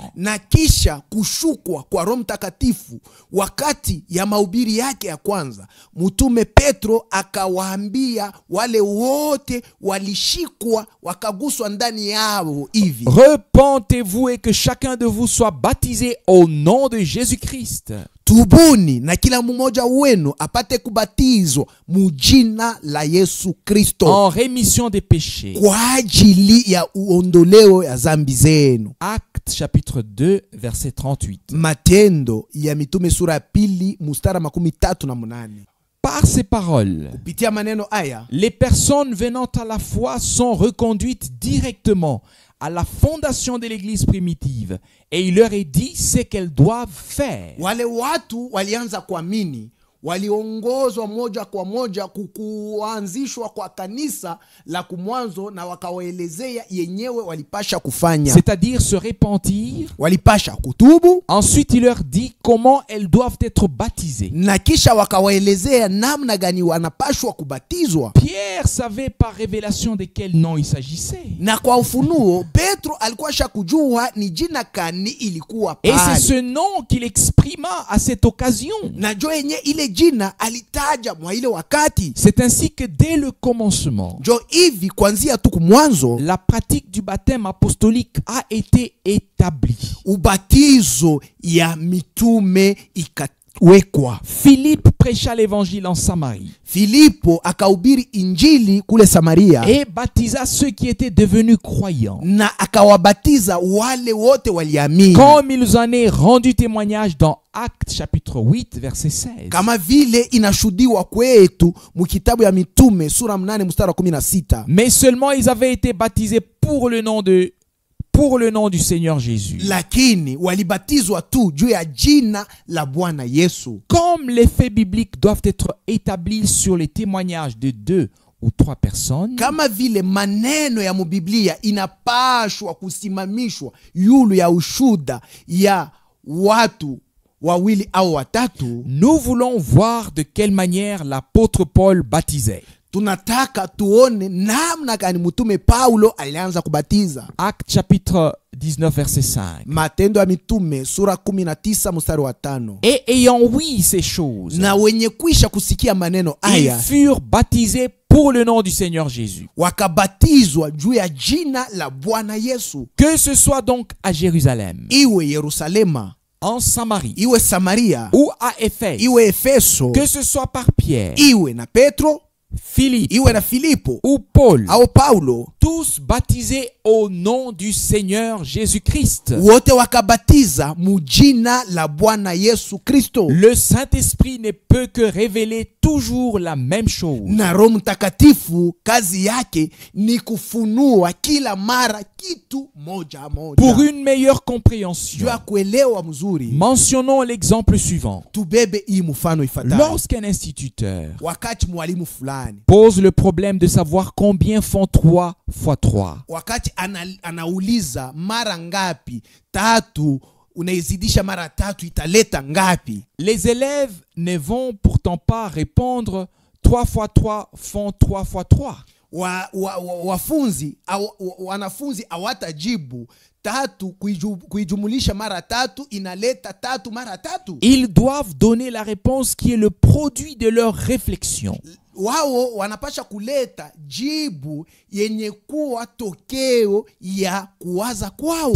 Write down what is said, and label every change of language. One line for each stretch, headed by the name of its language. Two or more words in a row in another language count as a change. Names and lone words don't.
Swahili: Na kisha kushukwa kwa Roho Mtakatifu wakati ya mahubiri yake ya kwanza, mtume Petro akawaambia wale wote walishikwa wakaguswa ndani yao hivi:
French: Repentez-vous et que chacun de vous soit baptisé au nom de Jésus-Christ.
Swahili: Tubuni na kila mmoja wenu apate kubatizwa mujina la Yesu Kristo
French: En rémission des péchés.
Swahili: kwa ajili ya uondoleo ya zambi zenu.
French: Actes chapitre 2 verset 38.
Swahili: Matendo ya Mitume sura ya 2 mstari 38.
French: Par ces paroles,
Swahili: Kupitia maneno haya
French: les personnes venant à la foi sont reconduites directement à la fondation de l'église primitive et il leur est dit ce qu'elles doivent faire.
Swahili: wale watu walianza kuamini, waliongozwa moja kwa moja kuanzishwa kwa kanisa la kumwanzo, na wakawaelezea yenyewe walipasha kufanya.
French: C'est-à-dire se repentir.
Swahili: Walipasha kutubu,
French: Ensuite, il leur dit comment elles doivent être baptisées.
Swahili: na kisha wakawaelezea namna gani wanapashwa kubatizwa.
French: Pierre savait par révélation de quel nom il s'agissait.
Swahili: Na kwa ufunuo Petro alikuwa shakujua ni jina kani ilikuwa
French: Et c'est
Swahili: pale.
French: ce nom qu'il exprima à cette occasion.
Swahili: Na jo yenye ile jina alitaja mwa ile wakati.
French: C'est ainsi que dès le commencement,
Swahili: Jo hivi kwanzia tu kumwanzo
French: la pratique du baptême apostolique a été établie.
Swahili: ubatizo ya mitume ikawekwa.
French: Philippe prêcha l'évangile en Samarie
Swahili: Filipo akahubiri injili kule Samaria,
French: et baptisa ceux qui étaient devenus croyants,
Swahili: na akawabatiza wale wote waliamini,
French: comme il nous en est rendu témoignage dans Actes chapitre 8 verset 16.
Swahili: kama vile inashuhudiwa kwetu mukitabu ya Mitume sura 8 mstari 16.
French: Mais seulement ils avaient été baptisés pour le nom du Seigneur Jésus.
Swahili: Lakini walibatizwa tu juu ya jina la Bwana Yesu.
French: Comme les faits bibliques doivent être établis sur les témoignages de 2 ou 3 personnes,
Swahili: Kama vile maneno ya mubiblia inapashwa kusimamishwa yulu ya ushuda ya watu wawili au watatu,
French: nous voulons voir de quelle manière l'apôtre Paul baptisait.
Swahili: tunataka tuone namna gani mtume Paulo alianza kubatiza.
French: Actes chapitre 19 verset 5.
Swahili: Matendo ya Mitume sura 19 mstari wa 5.
French: Et ayant ouï ces choses,
Swahili: Na wenye kwisha kusikia maneno
French: ils
Swahili: haya
French: furent baptisés pour le nom du Seigneur Jésus.
Swahili: wakabatizwa juu ya jina la Bwana Yesu.
French: Que ce soit donc à Jérusalem,
Swahili: Iwe Yerusalema,
French: en Samarie
Swahili: iwe Samaria,
French: ou à Éphèse,
Swahili: iwe Efeso,
French: que ce soit par Pierre,
Swahili: iwe na Petro,
French: Philippe
Swahili: iwe na Filipo
French: ou Paul,
Swahili: au Paulo,
French: tous baptisés au nom du Seigneur Jésus-Christ.
Swahili: wote wakabatiza mujina la Bwana Yesu Kristo.
French: Le Saint-Esprit ne peut que révéler toujours la même chose.
Swahili: Na Roho Mtakatifu kazi yake ni kufunua kila mara kitu moja moja.
French: Pour une meilleure compréhension,
Swahili: Juu ya kuelewa mzuri,
French: mentionnons l'exemple suivant.
Swahili: tubebe hii mfano ifuatayo.
French: Lorsqu'un instituteur
Swahili: Wakati mwalimu fulani
French: pose le problème de savoir combien font 3 fois 3.
Swahili: wakati anauliza mara ngapi, tatu unaizidisha mara tatu italeta ngapi?
French: Les élèves ne vont pourtant pas répondre 3 fois 3 font 3 fois 3.
Swahili: Wanafunzi hawatajibu tatu kuijumulisha mara tatu inaleta tatu mara tatu.
French: Ils doivent donner la réponse qui est le produit de leur réflexion.
Swahili: Wao wanapasha kuleta jibu yenye kuwa tokeo ya kuwaza kwao,